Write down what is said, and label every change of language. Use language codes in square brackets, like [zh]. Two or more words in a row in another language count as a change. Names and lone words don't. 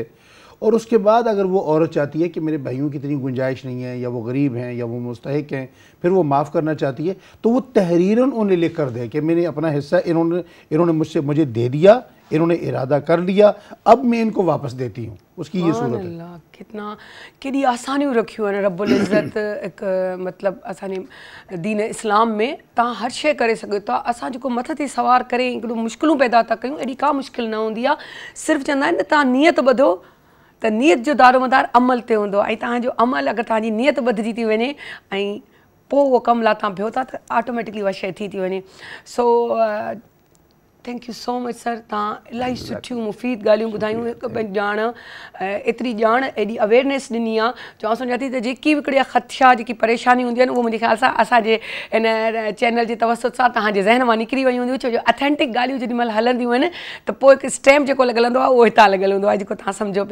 [ur] اور اس کے بعد اگر وہ عورت چاہتی ہے کہ میرے بھائیوں کی اتنی گنجائش نہیں ہے، یا وہ غریب ہیں، یا وہ مستحق ہیں، پھر وہ معاف کرنا چاہتی ہے، تو وہ تحریراً انہیں لکھ کر دے کہ میں نے اپنا حصہ انہوں نے مجھے دے دیا، انہوں نے ارادہ کر لیا، اب میں ان کو واپس دیتی ہوں. اس کی یہ صورت ہے. [sd] कितना केॾी आसानियूं रखियूं आहिनि [ar] رب العزة, [sd] एक मतलब असांजे दीन इस्लाम में तव्हां हर शइ करे सघो था। असां जेको मथे ते सवार करे हिकिड़ो मुश्किलूं पैदा था कयूं, अहिड़ी का मुश्किल न हूंदी आहे। सिर्फ़ु चवंदा आहिनि न तव्हां नियत ॿधो त नियत जो दारोमदार अमल ते हूंदो आहे, ऐं तव्हांजो अमल अगरि तव्हांजी नियत ॿधिजी थी वञे ऐं पोइ उहो कमु लाइ तव्हां बिहो था त ऑटोमेटिकली उहा शइ थी वञे। सो [en] thank you so much sir, [sd] तव्हां इलाही सुठियूं मुफ़ीद ॻाल्हियूं ॿुधायूं, हिकु ॿ ॼाण एतिरी ॼाण एॾी अवेयरनेस ॾिनी आहे जो सम्झां थी त जेकी बि हिकिड़ी ख़दशा जेकी परेशानी हूंदी आहे न, उहो मुंहिंजे ख़्याल सां असांजे इन चैनल जे तवसुत सां तव्हांजे ज़हन मां निकिरी वई हूंदियूं। छो जो अथेंटिक ॻाल्हियूं जेॾी महिल हलंदियूं आहिनि त पोइ हिकु स्टैम्प जेको लॻल हूंदो आहे उहो हितां लॻल हूंदो आहे, जेको तव्हां सम्झो पिया।